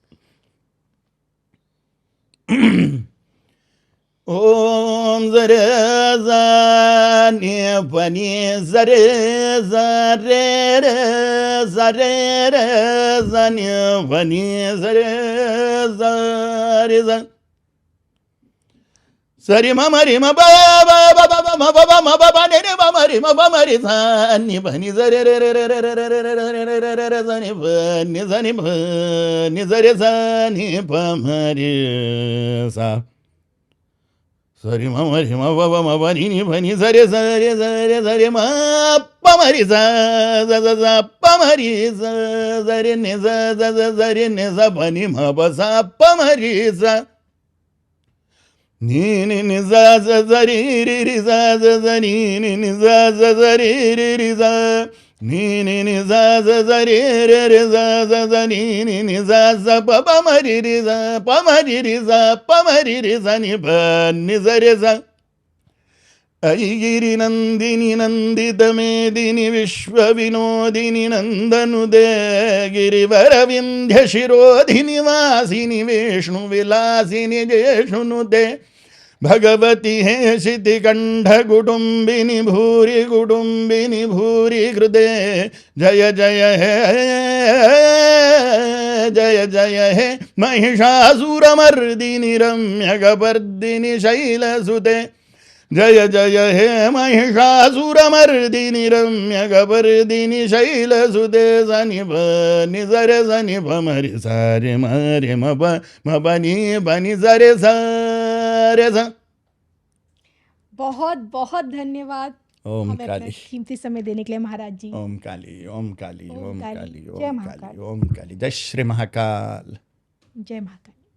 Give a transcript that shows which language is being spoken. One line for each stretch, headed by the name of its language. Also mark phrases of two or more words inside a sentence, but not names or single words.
Sanskrit: ओम जरे जाने बनी जरे जरे रे जरे रे जाने बनी जरे जरे जन सरी ममरी म बाबा बाबा म बाबा म बाबा ने रे ममरी म ममरी जानी बनी जरे रे रे रे रे रे रे रे रे रे रे जानी बनी जरे जानी पमरी सा सरी ममरी म बाबा म बनी बनी जरे जरे जरे जरे म पमरी जा जा जा पमरी जरे ने जा जरे ने जा बनी म बसा पमरी जा नी नी नी जा जा जरी री री जा जा जरी नी नी जा जा जरी री री जा नी नी नी जा जा जरी रे रे जा जा जरी नी नी जा जा पमरी री जा पमरी री जा पमरी री जा नि बनी जरे जा ऐगिरि नंदिनी नंदित मेदिनी विश्व विनोदिनी नंदनुदे गिरिवर विंध्य शिरोधिनी वासिनी विष्णु विलासिनी जयशुनुदे भगवती है शितिकंठ कुटुंबिनी भूरि हृदय जय जय है जय जय है महिषासुरमर्दिनी रम्यकपर्दिनी शैलसुते जय जय हे महिषासुरमर्दिनी रम्यकपर्दिनी शैलसुते सनि बनि जरे सनि भमरि सारे मरे म बनी बनी जरे सारे सा।
Hindi: बहुत बहुत धन्यवाद ओम हमें अपना काली। कीमती समय देने के लिए महाराज जी। ओम काली ओम काली ओम ओम काली। काली जय ओम महाकाल। काली ओम काली। जय श्री महाकाल। जय महाकाल।